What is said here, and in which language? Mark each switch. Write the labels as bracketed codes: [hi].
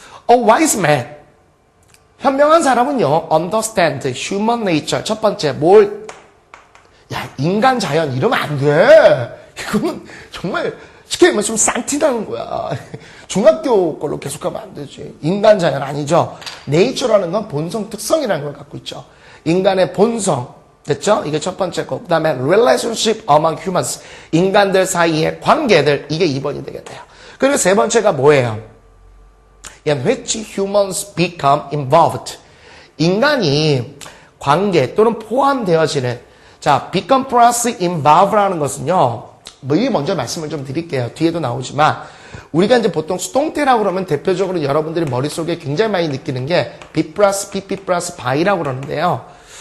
[en] A wise man [ko] 현명한 사람은요 [en] understand human nature [ko] 첫 번째 인간 자연 이러면 안 돼. 이거는 정말 쉽게 얘기하면 좀 싼티나는 거야. 중학교 걸로 계속하면 안 되지. 인간 자연 아니죠. nature라는 건 본성 특성이라는 걸 갖고 있죠. 인간의 본성 됐죠? 이게 첫 번째 거. 그 다음에 [en] relationship among humans. [ko] 인간들 사이의 관계들. 이게 2번이 되겠네요. 그리고 세 번째가 뭐예요? [en] in which humans become involved. [ko] 인간이 관계 또는 포함되어지는 자, become plus involve라는 것은요. 이 먼저 말씀을 좀 드릴게요. 뒤에도 나오지만 우리가 이제 보통 수동태라고 그러면 대표적으로 여러분들이 머릿속에 굉장히 많이 느끼는 게 be plus pp plus by라고 그러는데요.